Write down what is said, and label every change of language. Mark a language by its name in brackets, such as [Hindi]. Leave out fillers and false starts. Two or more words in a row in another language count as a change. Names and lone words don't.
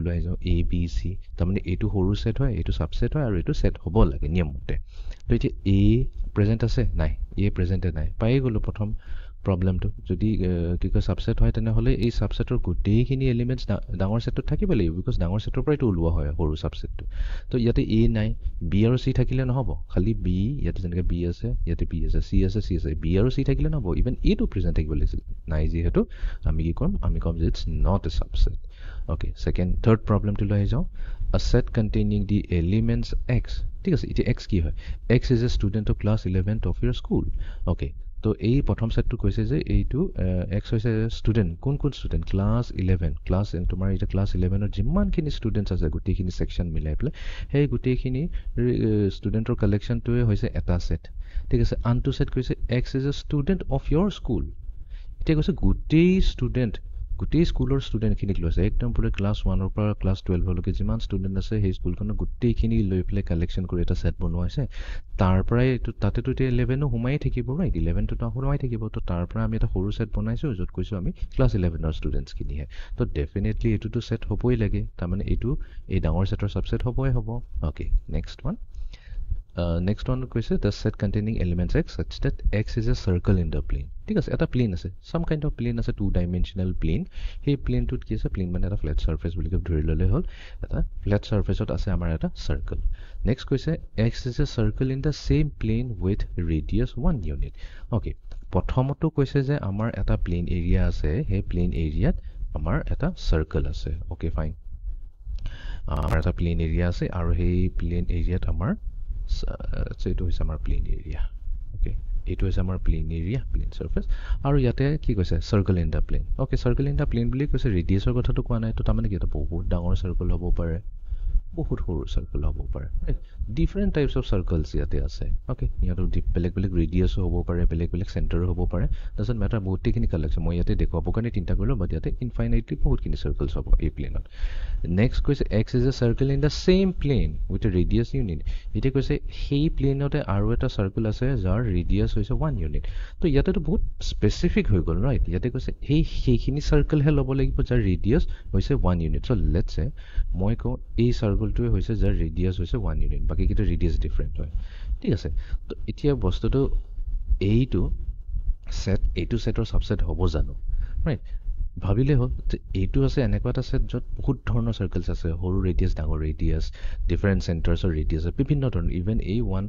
[Assamese] লৈ যাও a b c তাৰ মানে এটো সৰু সেট হয় এটো সাবসেট হয় আৰু এটো সেট হ'ব লাগে নিয়ম মতে তো এতিয়া a প্ৰেজেন্ট আছে নাই a প্ৰেজেন্ট নাই পাই গলো প্ৰথম প্ৰবলেমটো যদি কি কয় সাবসেট হয় তেনেহলে এই সাবসেটৰ গোটেইখিনি এলিমেন্টস ডাঙৰ সেটত থাকিব লাগিব বিকজ ডাঙৰ সেটৰ পৰাই ওলোৱা হয় সৰু সাবসেটটো তো ইয়াতে a নাই b আৰু c থাকিলে নহব খালি b ইয়াতে যেনেকৈ b আছে ইয়াতে b আছে c আছে c আছে b আৰু c থাকিলে নহব ইভেন a টো প্ৰেজেন্ট থাকিব লাগিছিল নাই যেহেতু আমি কি কৰিম আমি কম যে [English] it's not a subset okay second third [Assamese] প্ৰবলেমটো লৈ যাও [English] a set containing the elements x [Assamese] ঠিক আছে এটা x কি হয় [English] x is a student of class 11 of your school okay [Assamese] তো এই প্ৰথম সেটটো কৈছে যে এইটো x হৈছে ষ্টুডেন্ট কোন ষ্টুডেন্ট ক্লাস 11 ক্লাস তোমাৰ এটা ক্লাস 11 ৰ যিমানখিনি ষ্টুডেন্টস আছে গোটেইখিনি সেকশন মিলাই পেলাই সেই গোটেইখিনি ষ্টুডেন্টৰ কালেকশনটোৱে হৈছে এটা সেট ঠিক আছে আনটো সেট কৈছে [English] x is a student of your school [Assamese] এটা কৈছে গোটেই স্কুলৰ ষ্টুডেন্টখিনিক লৈছে একদম পুৰা ক্লাস 1 ৰ পৰা ক্লাস 12 লৈকে যিমান ষ্টুডেন্ট আছে সেই স্কুলখনৰ গোটেইখিনি লৈ পেলাই কালেকশন কৰি এটা সেট বনোৱাইছে তাৰ পৰাই তাতেটো 11 ও হুমাই থাকিব ৰাইট 11 টো হুমাই থাকিব তো তাৰ পৰা আমি এটা সৰু সেট বনাইছো যত কৈছো আমি ক্লাস 11 ৰ ষ্টুডেন্টস কিনিহে তো ডেফিনেটলি এটো সেট হ'বই লাগে তাৰ মানে এটো এই ডাঙৰ সেটৰ সাবসেট হ'বই হ'ব [English] okay next one next one [Assamese] কৈছে [English] the set containing elements x such that x is a circle in the plane [Assamese] ঠিক আছে এটা প্লেন আছে [English] some kind of plane [Assamese] আছে [English] 2 dimensional plane [Assamese] সেই প্লেনটোত কি আছে প্লেন মানে এটা [English] flat surface [Assamese] বুলি কৈ ধৰি ললে হল এটা [English] flat surface [Assamese] আছে আমাৰ এটা সার্কেল নেক্সট কৈছে [English] x is a circle in the same plane with radius 1 unit okay [Assamese] প্ৰথমটো কৈছে যে আমাৰ এটা [English] plane area [Assamese] আছে সেই [English] plane area [Assamese] আমাৰ এটা সার্কেল আছে [English] okay fine [Assamese] আমাৰ এটা [English] plane area [Assamese] আছে আৰু সেই [English] plane area [Assamese] আমাৰ [English] so it is our plane area okay it was our plane area plane surface [Assamese] আৰু ইয়াতে কি কৈছে [English] circle in the plane okay circle in the plane [Assamese] বুলি কৈছে radius ৰ কথাটো কোৱা নাই তো তাৰমানে কি এটা বহুত ডাঙৰ circle হ'ব পাৰে বহুত সৰু circle হ'ব পাৰে [English] different types of circles [Assamese] ইয়াতে আছে okay ইয়াতে বেলেগ radius হ'ব পাৰে বেলেগ center হ'ব পাৰে [English] doesn't matter [Assamese] বহুতখিনি কালেকশন মই ইয়াতে দেখুৱাব কাৰণে তিনটা কৰিলো বাট ইয়াতে infinitely বহুতখিনি circles হ'ব এই প্লেনত next কৈছে [English] x is a circle in the same plane with a radius unit [Assamese] এটা কৈছে সেই প্লেনতে আৰু এটা circle আছে যাৰ radius হৈছে 1 unit তো ইয়াতে তো বহুত স্পেসিফিক হৈ গল ৰাইট ইয়াতে কৈছে সেইখিনি circle হে ল'ব লাগিব যাৰ radius হৈছে 1 unit [English] so let's say [Assamese] মই কও এই circleটোৱে হৈছে যাৰ radius হৈছে 1 unit বাকি কিটা [English] radius different [Assamese] হয় ঠিক আছে তো এতিয়া বস্তুটো এইটো সেটৰ সাবসেট হ'ব জানো ৰাইট ভাবিলে হ'ল যে এইটো আছে এনেকুৱা এটা সেট য'ত বহুত ধৰণৰ সাৰ্কেলছ আছে সৰু ৰেডিয়াছ ডাঙৰ ৰেডিয়াছ [English] different centers radius [Assamese] বিভিন্ন ধৰণৰ ইভেন এই